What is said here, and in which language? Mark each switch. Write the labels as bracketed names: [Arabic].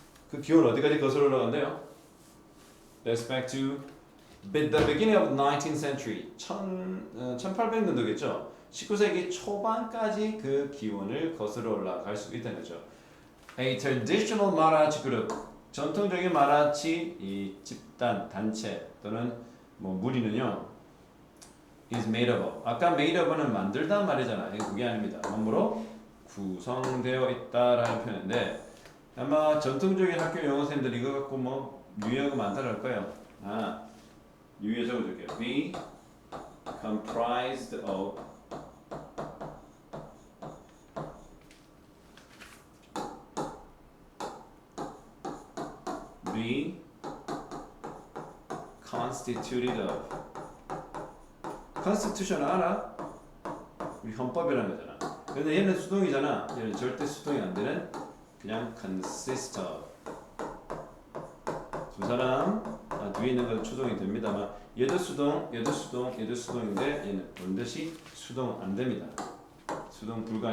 [Korean] 그 기원 어디까지 거슬러 올라간대요? [English] That's back to the beginning of the 19th century. [Korean] 1800년도겠죠. 19세기 초반까지 그 기원을 거슬러 올라갈 수 있다는 거죠. [English] A traditional mariachi group. [Korean] 전통적인 마라치 이 집단, 단체 또는 뭐 무리는요. [English] is made of. [Korean] 아까 made of는 만들다 말이잖아요. 그게 아닙니다. 뭐로 구성되어 있다라는 표현인데 아마 전통적인 학교 영어생들이 이거 갖고 뭐 유의어가 많다고 할 거예요. 유의어 적어줄게요. [English] Be comprised of be constituted of. [Korean] constitution 알아? 우리 헌법이라는 거잖아. 근데 얘는 수동이잖아. 얘는 절대 수동이 안 되는 그냥 consist of. 두 사람 뒤에 있는 건 추동이 됩니다만 얘도 수동, 얘도 수동, 얘도 수동인데 얘는 반드시 수동 안 됩니다. 수동 불가.